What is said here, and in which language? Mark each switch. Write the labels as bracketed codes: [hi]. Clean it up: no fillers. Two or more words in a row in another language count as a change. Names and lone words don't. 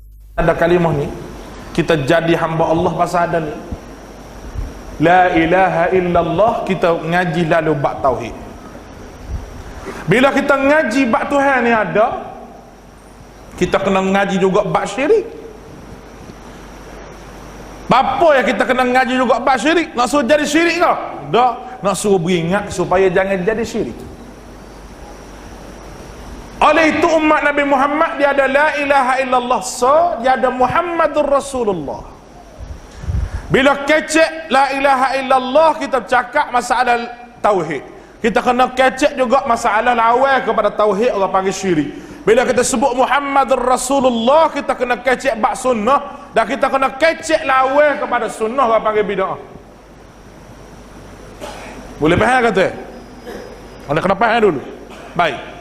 [ms] ada kalimah ni, kita jadi hamba Allah pasal ada ni [ar] la ilaha illallah, [ms] kita ngaji lalu bab tauhid. Bila kita ngaji bab Tuhan ni ada, kita kena ngaji juga bab syirik. Apa yang kita kena ngaji juga bab syirik? Nak suruh jadi syirik ke? Tak, nak suruh beringat supaya jangan jadi syirik. Oleh itu umat Nabi Muhammad dia ada [ar] la ilaha illallah, [ms] so dia ada [ar] Muhammadur Rasulullah. [ms] Bila kecek [ar] la ilaha illallah, [ms] kita cakap masalah tauhid. Kita kena kecek juga masalah lawal kepada tauhid, orang panggil syirik. Bila kita sebut [ar] Muhammadur Rasulullah, [ms] kita kena kecek bab sunnah, dan kita kena kecek lawal kepada sunnah, orang panggil bid'ah. Boleh faham kata? Anda kena faham dulu. Baik.